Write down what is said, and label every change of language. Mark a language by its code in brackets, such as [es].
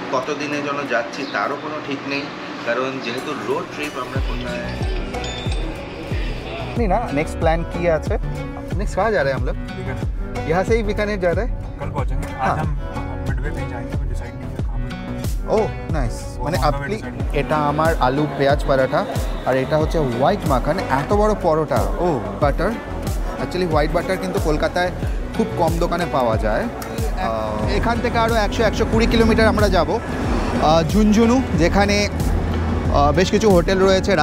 [bn] কতদিনের জন্য যাচ্ছি তারও কোনো ঠিক নেই, কারণ যেহেতু রোড ট্রিপ আমরা কোথায় [hi] नहीं ना। नेक्स्ट प्लान किया है। नेक्स्ट कहाँ जा रहे हैं हम लोग? यहाँ से ही बीकानेर जा रहे हैं। कल पहुँचेंगे। आज हम मिडवे पे जाएंगे, तो डिसाइड नहीं किया कहाँ पे। Oh nice. [bn] মানে আপনি এটা আমার আলু পেঁয়াজ পরোটা আর এটা হচ্ছে হোয়াইট মাখন, এত বড় পরোটা। ও বাটার, অ্যাকচুয়ালি হোয়াইট বাটার কিন্তু কলকাতায় খুব কম দোকানে পাওয়া যায়। এখান থেকে আরও 100-120 কিলোমিটার আমরা যাব ঝুনঝুনু, যেখানে বেশ কিছু হোটেল রয়েছে।